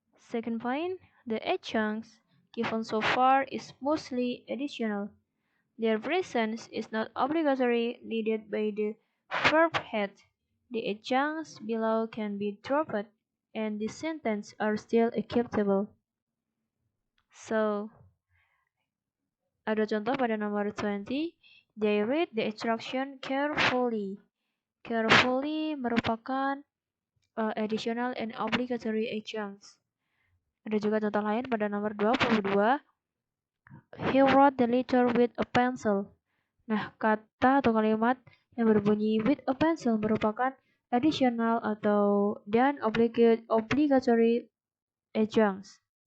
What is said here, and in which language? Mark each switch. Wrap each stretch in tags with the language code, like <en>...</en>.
<en>Second point, the adjuncts given so far is mostly additional. Their presence is not obligatory needed by the verb head. The adjuncts below can be dropped and the sentences are still acceptable.</en> <id>So, ada contoh pada nomor 20.</id> <en>They read the instruction carefully. Carefully</en> <id>merupakan</id> <en>additional and obligatory adjuncts.</en> <id>Ada juga contoh lain pada nomor 22.</id> <en>He wrote the letter with a pencil.</en> <id>Nah, kata atau kalimat yang berbunyi</id> <en>with a pencil</en> <id>merupakan additional atau dan</id> <en>obligatory adjuncts.</en>